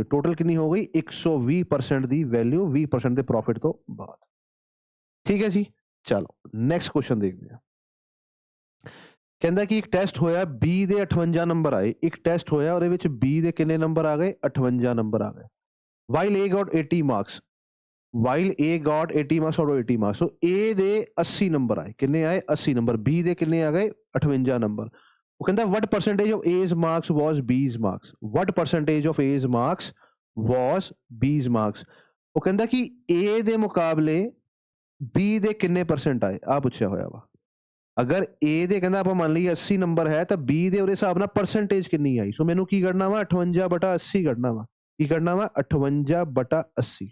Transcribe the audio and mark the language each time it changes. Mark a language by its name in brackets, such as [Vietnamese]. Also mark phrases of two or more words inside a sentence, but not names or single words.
[Punjabi] ਟੋਟਲ ਕਿੰਨੀ ਹੋ ਗਈ 120% ਦੀ ਵੈਲਿਊ 20% ਦੇ ਪ੍ਰੋਫਿਟ ਤੋਂ ਬਾਅਦ। ਠੀਕ ਹੈ ਜੀ, ਚਲੋ [English] next question [Punjabi] ਦੇਖਦੇ ਹਾਂ। ਕਹਿੰਦਾ ਕਿ ਇੱਕ ਟੈਸਟ ਹੋਇਆ, B ਦੇ 58 ਨੰਬਰ ਆਏ। ਇੱਕ ਟੈਸਟ ਹੋਇਆ, ਉਹਦੇ ਵਿੱਚ B ਦੇ ਕਿੰਨੇ ਨੰਬਰ ਆ ਗਏ, 58 ਨੰਬਰ ਆ ਗਏ। [English] While A got 80 marks, While A got 80 marks ਔਰ 80 ਮਾਰਕਸ। [Punjabi] ਸੋ A ਦੇ 80 ਨੰਬਰ ਆਏ, ਕਿੰਨੇ ਆਏ 80 ਨੰਬਰ, B ਦੇ ਕਿੰਨੇ ਆ ਗਏ 58 ਨੰਬਰ। ਉਹ ਕਹਿੰਦਾ [English] what percentage of A's marks was B's marks, what percentage of A's marks was B's marks। [Punjabi] ਉਹ ਕਹਿੰਦਾ ਕਿ A ਦੇ ਮੁਕਾਬਲੇ B ਦੇ ਕਿੰਨੇ ਪਰਸੈਂਟ ਆਏ, ਆ ਪੁੱਛਿਆ ਹੋਇਆ ਵਾ। ਅਗਰ A ਦੇ ਕਹਿੰਦਾ ਆਪਾਂ ਮੰਨ ਲਈਏ 80 ਨੰਬਰ ਹੈ ਤਾਂ B ਦੇ ਉਹਦੇ ਹਿਸਾਬ ਨਾਲ ਪਰਸੈਂਟੇਜ ਕਿੰਨੀ ਆਈ। ਸੋ ਮੈਨੂੰ ਕੀ ਕਰਨਾ ਵਾ 58/80 ਕੱਢਣਾ ਵਾ, ਕੀ ਕਰਨਾ ਵਾ 58/80।